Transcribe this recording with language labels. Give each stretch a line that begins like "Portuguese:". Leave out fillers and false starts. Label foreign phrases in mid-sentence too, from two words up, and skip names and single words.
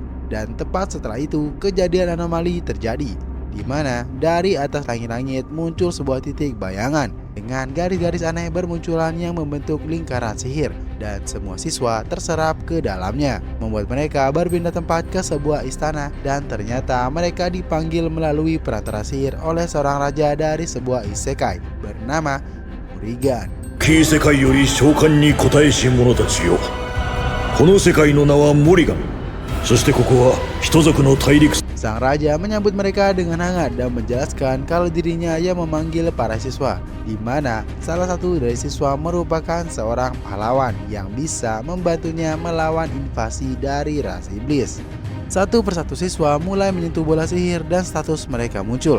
Indonesian: Dan tepat setelah itu, kejadian anomali terjadi, di mana dari atas langit-langit muncul sebuah titik bayangan dengan garis-garis aneh bermunculan yang membentuk lingkaran sihir, dan semua siswa terserap ke dalamnya, membuat mereka berpindah tempat ke sebuah istana, dan ternyata mereka dipanggil melalui perantara sihir oleh seorang raja dari sebuah isekai bernama Murigan.
Japanese: キー世界より召喚に応えし者たちよ。この世界の名はモリガン。そしてここは人族の大陸。
Indonesian: Sang raja menyambut mereka dengan hangat dan menjelaskan kalau dirinya yang memanggil para siswa, di mana salah satu dari siswa merupakan seorang pahlawan yang bisa membantunya melawan invasi dari ras iblis. Satu persatu siswa mulai menyentuh bola sihir dan status mereka muncul.